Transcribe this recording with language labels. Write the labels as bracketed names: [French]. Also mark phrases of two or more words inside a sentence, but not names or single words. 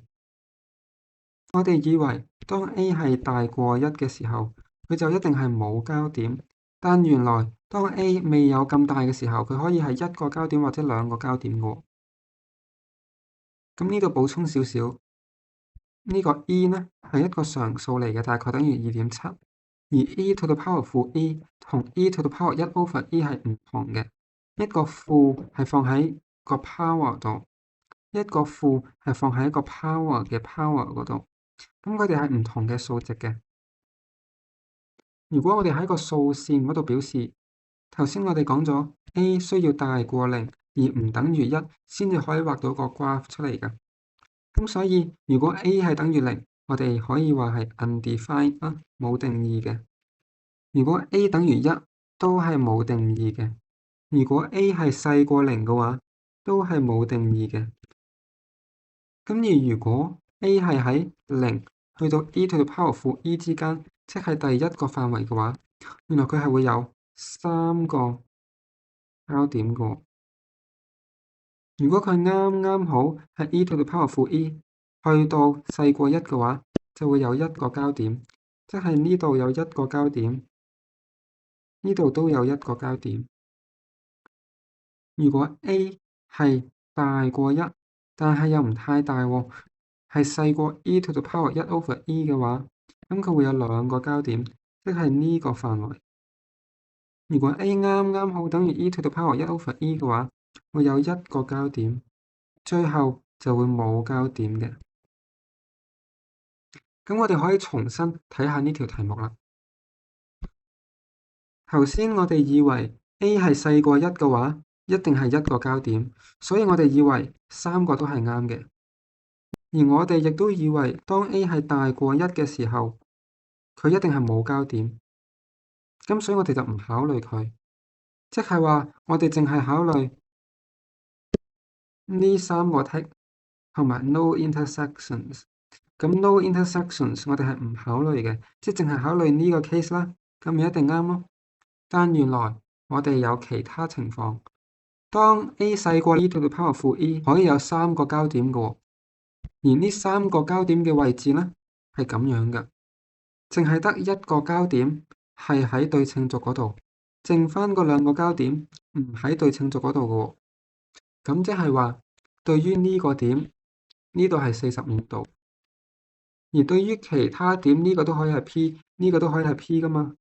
[Cantonese] 我哋以為當 A 係大過一嘅時候，佢就一定係冇交點。但原來當 A 未有咁大嘅時候，佢可以係一個交點或者兩個交點嘅喎。咁呢度補充少少，呢個 e 呢係一個常數嚟嘅，大概等於2.7。而 [English] e to the power [Cantonese] 負 e 同 [English] e to the power 1 over e [Cantonese] 係唔同嘅。一個負係放喺個 power 度，一個負係放喺一個 power 嘅 power 嗰度。咁佢哋係唔同嘅數值嘅。如果我哋喺個數線嗰度表示，頭先我哋講咗 a 需要大過0而唔等於1先至可以畫到個 graph 出嚟嘅。咁所以如果 a 係等於0，我哋可以話係 undefined 啊，冇定義嘅。如果 a 等於1，都係冇定義嘅。如果 a 係細過0嘅話，都係冇定義嘅。咁而如果 a 係喺0去到 [English] e to the power [Cantonese] 負 e 之間，即係第一個範圍嘅話，原來佢係會有三個交點嘅。如果佢啱啱好係 [English] e to the power [Cantonese] 負 e 去到細過1嘅話，就會有一個交點，即係呢度有一個交點，呢度都有一個交點。如果 a 係大過1，但係又唔太大喎，係細過 [English] e to the power 1 over e [Cantonese] 嘅話，咁佢會有兩個交點，即係呢個範圍。如果 a 啱啱好等於 [English] e to the power 1 over e [Cantonese] 嘅話，會有一個交點，最後就會冇交點嘅。咁我哋可以重新睇下呢條題目啦。頭先我哋以為 a 係細過1嘅話，一定係一個交點，所以我哋以為三個都係啱嘅。而我哋亦都以為當 a 係大過1嘅時候，佢一定係冇交點。咁所以我哋就唔考慮佢，即係話我哋淨係考慮呢三個 tick 同埋 [English] no intersections。 [Cantonese] 咁 [English] no intersections [Cantonese] 我哋係唔考慮嘅，即係淨係考慮呢個 case 啦，咁咪一定啱咯。但原來我哋有其他情況，當 a 細過 [English] e to the power [Cantonese] 負 e 可以有三個交點嘅喎，而呢三個交點嘅位置呢係咁樣嘅，淨係得一個交點係喺對稱軸嗰度，剩翻嗰兩個交點唔喺對稱軸嗰度嘅喎。咁即係話，對於呢個點，呢度係45度，而對於其他點，呢個都可以係 P，呢個都可以係 P 噶嘛。